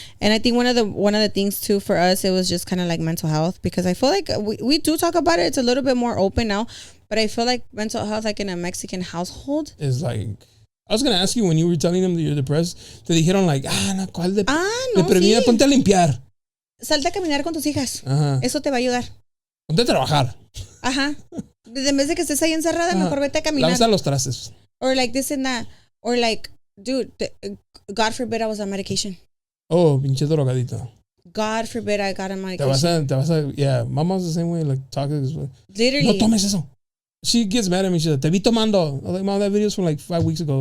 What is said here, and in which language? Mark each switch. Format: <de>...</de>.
<en>And I think one of the things too for us, it was just kind of like mental health, because I feel like we do talk about it. It's a little bit more open now, but I feel like mental health, like in a Mexican household, is like. I was gonna ask you when you were telling them that you're depressed,</en> <es>te dijeron</es> <en>like,</en> <es>no, ¿cuál deprimida? Ponte a limpiar. Salte a caminar con tus hijas. Eso te va a ayudar. Ponte a trabajar. Ajá. En vez de que estés ahí encerrada, mejor vete a caminar. Lávate los trastes.</es> <en>Or like this and that. Or like, dude, God forbid I was on medication.</en> <es>Oh, pinche drogadita.</es> <en>God forbid I got on medication.</en> <es>Te vas a,</es> <en>yeah, mama's the same way, like, talking this way. Literally.</en> <es>No tomes eso.</es> <en>She gets mad at me. She's like,</en> <es>te vi tomando.</es> <en>I was like, mom, that video's from like 5 weeks ago.</en>